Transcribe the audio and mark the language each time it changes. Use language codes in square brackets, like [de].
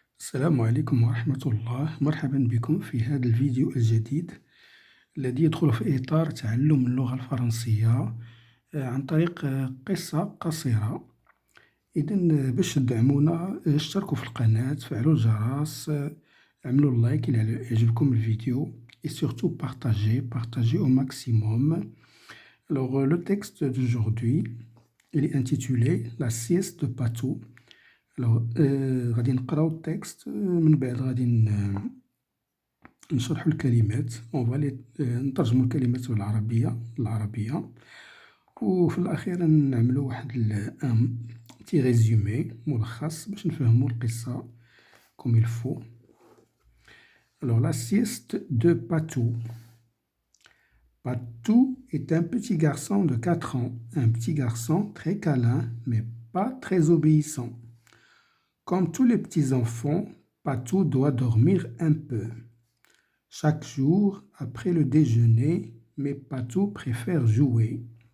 [ar] السلام عليكم ورحمة الله. مرحبا بكم في هذا الفيديو الجديد الذي يدخل في إطار تعلم اللغة الفرنسية عن طريق قصة قصيرة. إذن باش تدعمونا اشتركوا في القناة، فعلوا الجرس، اعملوا لايك إذا يعجبكم الفيديو [fr] et surtout partagez au maximum. Alors le texte d'aujourd'hui il est intitulé La sieste de Patou. [ar] Alors غادي نقراو التكست من بعد غادي نشرحو الكلمات نترجمو الكلمات بالعربية وفي الأخير نعملو واحد [fr] ان بتي ريزومي [ar] ملخص باش نفهمو القصة [fr] comme il faut. Alors la sieste de Patou. Patou est un petit garçon de 4 ans, un petit garçon très câlin mais pas très obéissant. Comme tous les petits-enfants, Patou doit dormir un peu. Chaque jour, après le déjeuner, mais Patou préfère jouer.